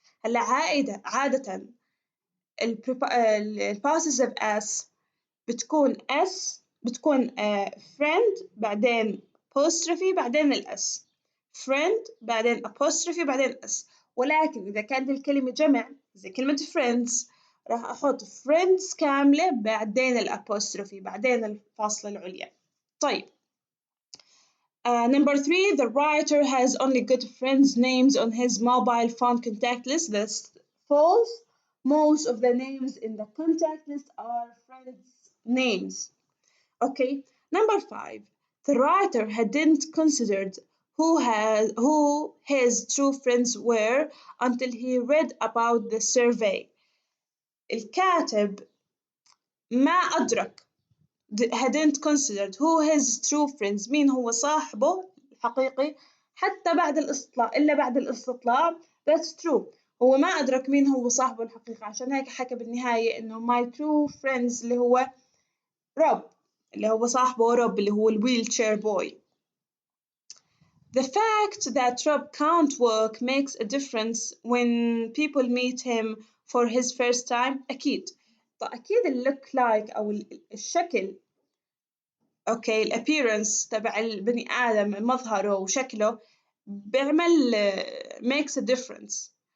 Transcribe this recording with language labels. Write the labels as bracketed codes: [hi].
[ar] هلا عادة البوسيسيف اس بتكون اس بتكون friend بعدين apostrophe بعدين الاس. friend بعدين apostrophe بعدين اس. ولكن إذا كانت الكلمة جمع زي كلمة friends راح أحط friends كاملة بعدين الأبوستروفي بعدين الفاصلة العليا. طيب. [en] Number three, the writer has only good friends' names on his mobile phone contact list. That's false. Most of the names in the contact list are friends' names. Okay. Number five, the writer hadn't considered who his true friends were until he read about the survey. [ar] الكاتب ما أدرك [en] hadn't considered who his true friends [ar] مين هو صاحبه الحقيقي حتى بعد الاستطلاع إلا بعد الاستطلاع. [en] That's true. [ar] هو ما أدرك مين هو صاحبه الحقيقي عشان هيك حكى بالنهاية إنه [en] my true friends [ar] اللي هو روب اللي هو صاحبه روب اللي هو الwheelchair boy. [en] The fact that Rob can't walk makes a difference when people meet him for his first time. [ar] أكيد. فأكيد look like أو الشكل أوكي الappearance تبع البني آدم مظهره وشكله بيعمل [en] makes a difference.